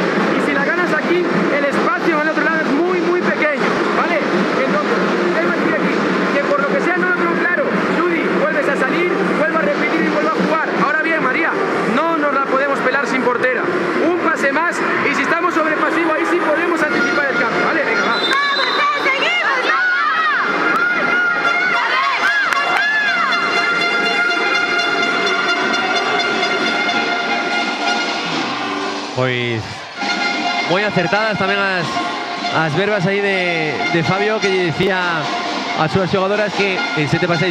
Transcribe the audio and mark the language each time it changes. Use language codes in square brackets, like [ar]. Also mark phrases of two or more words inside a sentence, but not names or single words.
[es] Y si la ganas aquí, el espacio en el otro lado es muy pequeño, ¿vale? Entonces, ¿qué va a decir aquí? Que por lo que sea no lo tengo claro. Judy, vuelves a salir, vuelve a repetir y vuelve a jugar. Ahora bien, María, no nos la podemos pelar sin portera. Un pase más y si estamos sobre pasivo, ahí sí podemos anticipar el cambio, ¿vale? Venga, va. [gl] Pois moi acertadas tamén as verbas aí de Fabio, que decía as súas xogadoras que en 7-6